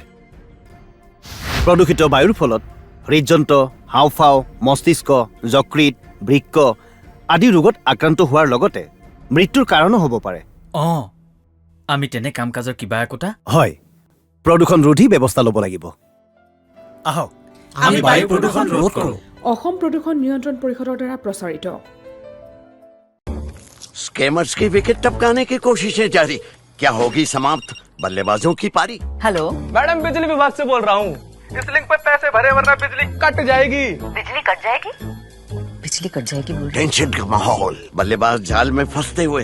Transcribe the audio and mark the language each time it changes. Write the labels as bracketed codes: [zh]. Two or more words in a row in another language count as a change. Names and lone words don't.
[as] প্ৰদূষিত বায়ুৰ ফলত হৃদযন্ত্ৰ, হাওঁফাও, মস্তিষ্ক, যকৃত, বৃক্ক আদি ৰোগত আক্ৰান্ত হোৱাৰ লগতে মৃত্যুৰ কাৰণো হ'ব পাৰে। অঁ, আমি তেনে কাম কাজৰ কিবা একোটা হয়, প্ৰদূষণ ৰোধী ব্যৱস্থা ল'ব লাগিব। আহক আমি বায়ু প্ৰদূষণ ৰোধ কৰোঁ। অসম প্ৰদূষণ নিয়ন্ত্ৰণ পৰিষদৰ দ্বাৰা প্ৰচাৰিত। [hi] स्कैमर्स की विकेट टपकाने की कोशिशें जारी, क्या होगी समाप्त बल्लेबाजों की पारी। हेलो मैडम, बिजली विभाग से बोल रहा हूँ। इस लिंक पे पैसे भरे वरना बिजली कट जाएगी। बिजली कट जाएगी? बिजली कट जाएगी बोल रहे? टेंशन का माहौल, बल्लेबाज जाल में फंसते हुए।